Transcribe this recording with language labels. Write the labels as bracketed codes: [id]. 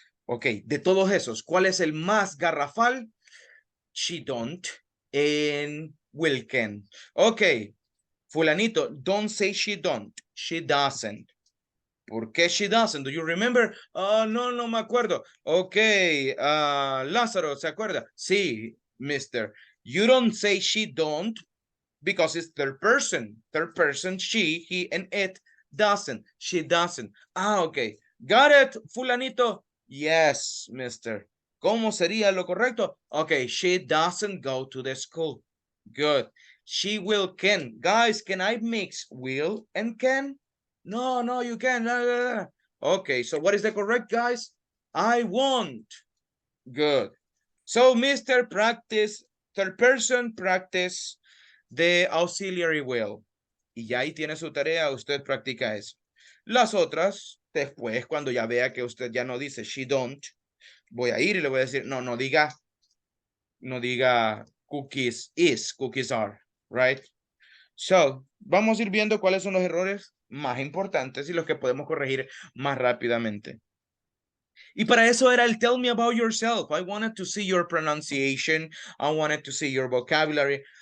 [es] Ok, de todos esos, ¿cuál es el más garrafal? [en] She don't and will can. Ok, fulanito, don't say she don't, she doesn't. [es] ¿Por qué [en] she doesn't? Do you remember? [es] No me acuerdo. Ok, Lázaro, ¿se acuerda? Sí, mister. [en] You don't say she don't because it's third person. Third person, she, he, and it doesn't. She doesn't. Ok. Got it, fulanito? Yes, mister. [es] ¿Cómo sería lo correcto? [en] Okay, she doesn't go to the school. Good. She will can. Guys, can I mix will and can? No, you can. Okay, so what is the correct, guys? I won't. Good. So, Mr. Practice, third person practice the auxiliary will. [es] Y ya ahí tiene su tarea, usted practica eso. Las otras, después, cuando ya vea que usted ya no dice [en] she don't, [es] voy a ir y le voy a decir, no diga [en] cookies is, cookies are, [es] right? So, vamos a ir viendo cuáles son los errores más importantes y los que podemos corregir más rápidamente. Y para eso era el [en] tell me about yourself. I wanted to see your pronunciation. I wanted to see your vocabulary.